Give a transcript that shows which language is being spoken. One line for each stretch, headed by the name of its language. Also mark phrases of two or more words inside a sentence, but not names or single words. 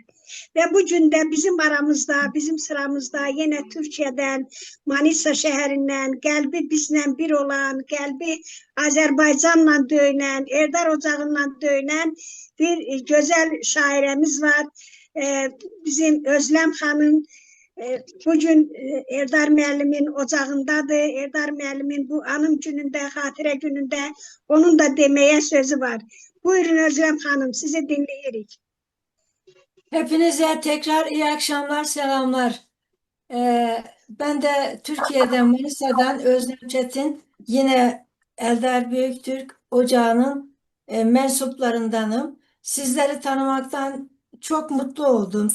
Azerbaijani: Və bu gün də bizim aramızda, bizim sıramızda yenə Türkiyədən, Manisa şəhərindən, qəlbi bizlə bir olan, qəlbi Azərbaycanla döyünən, Eldar ocağından döyünən bir gözəl şairəmiz var. Bizim Özlem xanım bugün Eldar müəllimin ocağındadır. Eldar müəllimin bu anım günündə, xatirə günündə onun da deməyə sözü var. Buyurun Özlem xanım, sizi dinləyirik.
Turkish: Hepinize tekrar iyi akşamlar, selamlar. Ben de Türkiye'den, Manisa'dan Özlem Çetin, yine Eldar Büyüktürk Ocağı'nın mensuplarındanım. Sizleri tanımaktan çok mutlu oldum.